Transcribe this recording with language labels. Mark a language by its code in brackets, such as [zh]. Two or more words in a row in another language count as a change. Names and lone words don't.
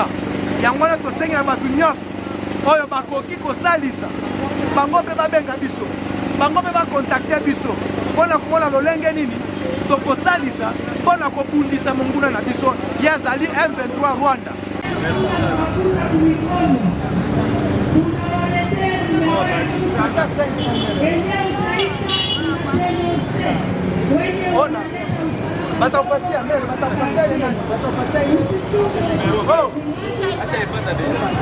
[ln] Yango wana tosengela bato nyonso oyo bakoki kosalisa bango mpe babenga biso, bango mpe bakontakte biso mpona komona lolenge nini tokosalisa mpona kobundisa monguna na biso yazali M23 Rwanda. [sw] Ona batapatia mbele, batapatia nani, batapatia hii. Oh, acha ipata bei.